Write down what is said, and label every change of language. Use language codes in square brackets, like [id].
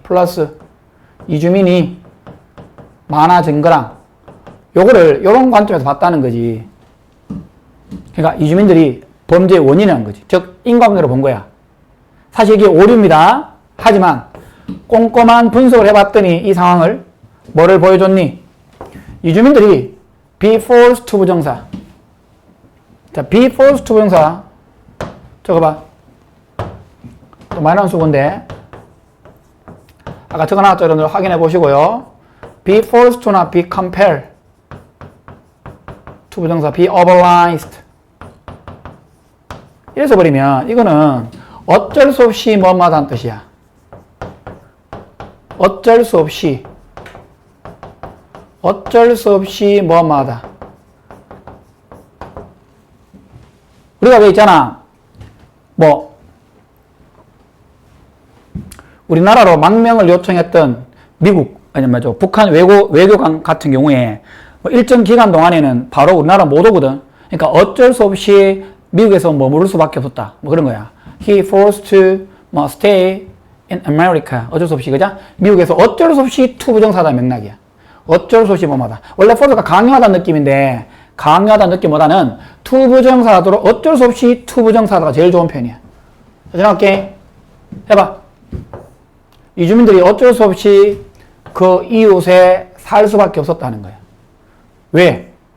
[ko] 플러스 이주민이 많아진 거랑 요거를 요런 관점에서 봤다는 거지. 그러니까 이주민들이 범죄의 원인이라는 거지. 즉 인과관계로 본 거야. 사실 이게 오류입니다. 하지만 꼼꼼한 분석을 해봤더니 이 상황을 뭐를 보여줬니? 이주민들이 be forced to 부정사. 자, be forced to 부정사 적어봐. 또 많이 나온 수고인데 아까 적어놨죠? 여러분들 확인해 보시고요. be forced to나 be compelled to 부정사 be obliged 이래서 버리면 이거는 어쩔 수 없이 뭐마다는 뜻이야. 어쩔 수 없이 뭐마다. 우리가 왜 있잖아. 뭐 우리나라로 망명을 요청했던 미국 아니 맞죠 북한 외교관 같은 경우에 뭐 일정 기간 동안에는 바로 우리나라 못 오거든. 그러니까 어쩔 수 없이 미국에서 머무를 수밖에 없었다. 뭐 그런 거야. [en] He forced to 뭐 stay in America. [ko] 어쩔 수 없이 그죠? 미국에서 어쩔 수 없이 to 부정사다 맥락이야. 어쩔 수 없이 뭐마다. 원래 force가 강요하다는 느낌인데 강요하다는 느낌보다는 to 부정사도 어쩔 수 없이 to 부정사가 제일 좋은 편이야. 전화할게. 해봐. 이주민들이 어쩔 수 없이 그 이웃에 살 수밖에 없었다는 거야. 왜?